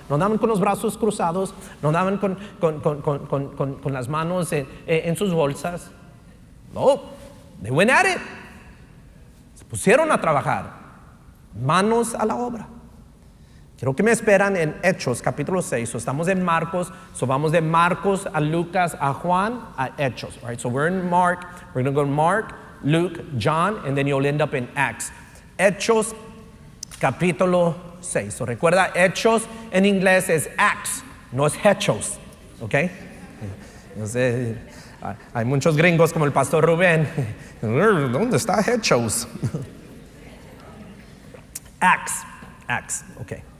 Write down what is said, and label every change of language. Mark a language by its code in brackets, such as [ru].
[es] No andaban con los brazos cruzados, no andaban con las manos en sus bolsas. [en] No, they went at it. [es] Se pusieron a trabajar, manos a la obra. Quiero que me esperan en Hechos capítulo 6. Estamos en Marcos, vamos de Marcos a Lucas, a Juan, a Hechos. [en] All right, so we're in Mark. We're going to go to Mark, Luke, John, and then you'll end up in Acts. [es] Hechos capítulo 6. So recuerda, Hechos en inglés es Acts, no es Hechos, ¿ok? No sé, hay muchos gringos como el pastor Rubén. ¿Dónde está Hechos? [en] Acts, ok.